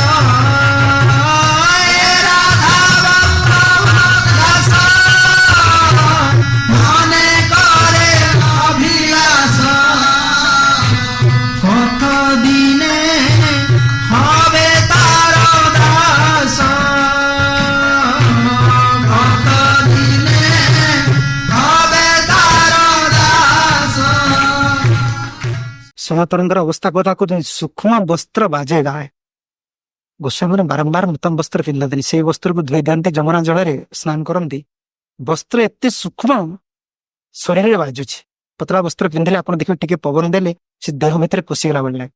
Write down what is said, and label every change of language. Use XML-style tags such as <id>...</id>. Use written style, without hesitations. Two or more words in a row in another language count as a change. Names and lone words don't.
<bn>এ রাধা বল্লভ দাস মনে করে অভিলাষ, কত দিনে হবে তার দাস, কত দিনে হবে তার দাস।</bn> <or>ସନାତନଙ୍କର ଅବସ୍ଥା କଥା କହୁଛନ୍ତି, ସୂକ୍ଷ୍ମ ବସ୍ତ୍ର ବାଜେ ଗାଏ। ଗୋସ୍ୱାମୀ ବାରମ୍ବାର ନୂତନ ବସ୍ତ୍ର ପିନ୍ଧନ୍ତିନି, ସେଇ ବସ୍ତ୍ରକୁ ଧୋଇ ଦିଅନ୍ତି, ଯମୁନା ଜଳରେ ସ୍ନାନ କରନ୍ତି। ବସ୍ତ୍ର ଏତେ ସୂକ୍ଷ୍ମ ଶରୀରରେ ବାଜୁଛି। ପତଳା ବସ୍ତ୍ର ପିନ୍ଧିଲେ ଆପଣ ଦେଖିବେ ଟିକେ ପବନ ଦେଲେ ସେ ଦେହ ଭିତରେ ପଶିଗଲା ଭଳି ଲାଗେ।</or>